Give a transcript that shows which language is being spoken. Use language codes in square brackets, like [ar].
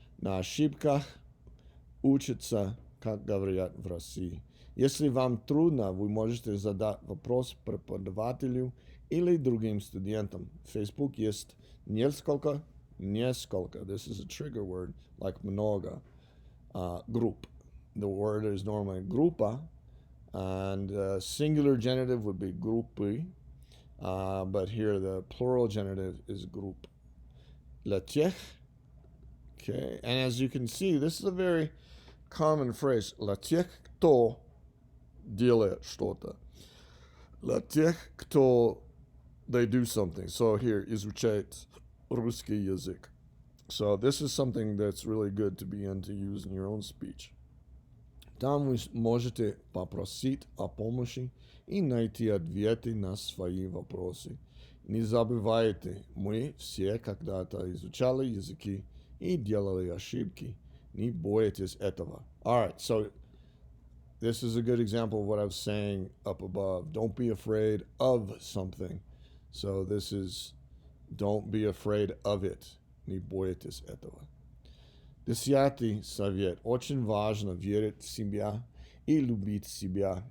[ru] На ошибках учатся, как говорят в России. Если вам трудно, вы можете задать вопрос преподавателю или другим студентам. В Facebook есть несколько. [en] This is a trigger word, like много. Group. The word is normally группа, and singular genitive would be группы, but here the plural genitive is group. [ru] Для тех, [en] Okay, and as you can see, this is a very common phrase. [ru] Для тех, кто делает что-то. Для тех, кто [en] they do something. So here, [ru] изучает русский язык. [en] So this is something that's really good to begin to use in your own speech. [ru] Там вы можете попросить о помощи и найти ответы на свои вопросы. Не забывайте, мы все когда-то изучали языки и делали ошибки. Не бойтесь этого. [en] All right, so this is a good example of what I was saying up above. Don't be afraid of something. So this is don't be afraid of it. [ru] Не бойтесь этого. 10 совет. Очень важно верить в себя и любить себя.